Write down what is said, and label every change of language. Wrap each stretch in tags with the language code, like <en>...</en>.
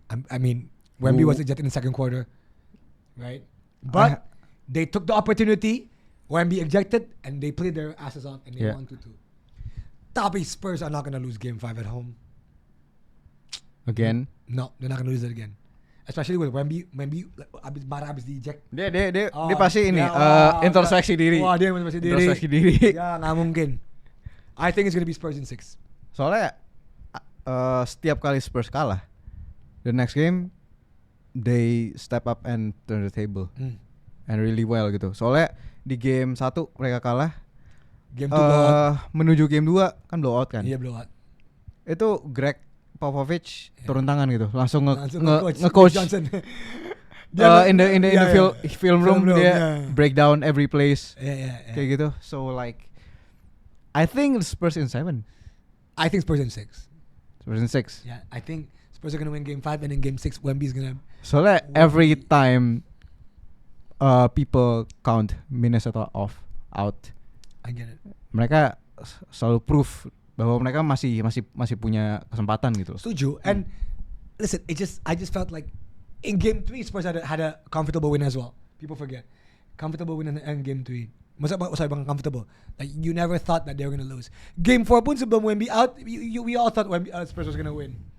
<en>I mean, Wemby was ejected in the second quarter, right? But they took the opportunity. Wemby ejected, and they played their asses off, and they won 2-2.</en> <id>Tapi</id> <en>Spurs are not gonna lose Game 5 at home. Again? No, they're not gonna lose it again. Especially with Wemby</en> <id>habis di-eject. Dia pasti ini introspeksi diri. Wah, dia introspeksi diri. Ya, nggak mungkin.</id> <en>I think it's gonna be Spurs in 6.</en> <id>Soalnya setiap kali Spurs kalah,</id> <en>the next game they step up and turn the table and really well</en> <id>gitu. Soalnya di game 1 mereka kalah, game 2 menuju game 2 kan blowout kan. Iya, blowout. Itu Greg Popovich turun tangan gitu, langsung nge-coach</id> <en>Johnson. in the film room</en> <id>dia</id> <en>break down every plays</en> <id>kayak gitu.</id> <en>So like I think Spurs in 7. I think Spurs in 6. Spurs in 6. Yeah, I think Spurs are gonna win Game 5 and in Game 6 Wemby's gonna. So like every time people count Minnesota out. I get it.</en> <id>Mereka selalu proof bahwa mereka masih punya kesempatan gitu. Setuju.</id> <en>And listen, I just felt like in Game 3 Spurs had a comfortable win as well. People forget. Comfortable win in Game 3.</en> <id>Maksudnya bang</id> <en>comfortable. Like you never thought that they were gonna lose. Game 4</en> <id>pun sebelum</id> <en>Wemby out, we all thought Spurs was gonna win.</en>